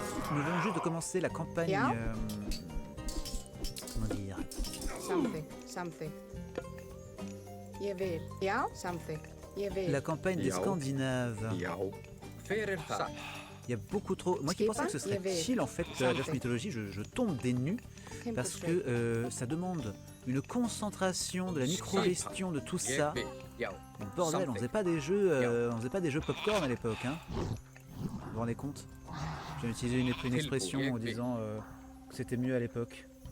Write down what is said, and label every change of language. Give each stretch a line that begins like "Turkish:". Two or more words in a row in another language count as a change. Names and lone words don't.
French: nous venons juste de commencer la campagne... comment dire?
Icelandic: Samþykkt. Ég vil. Já, samþykkt. Ég vil.
French: La campagne des Scandinaves.
Icelandic: Já. Hver það?
French: Il y a beaucoup trop... Moi qui pensais que ce serait chill en fait, Dove Mythology, je tombe des nues parce que ça demande une concentration, de la micro-gestion de tout ça. Bordel, on faisait pas des jeux, popcorn à l'époque, hein. Vous vous rendez compte? J'ai utilisé une expression en disant que c'était mieux à l'époque.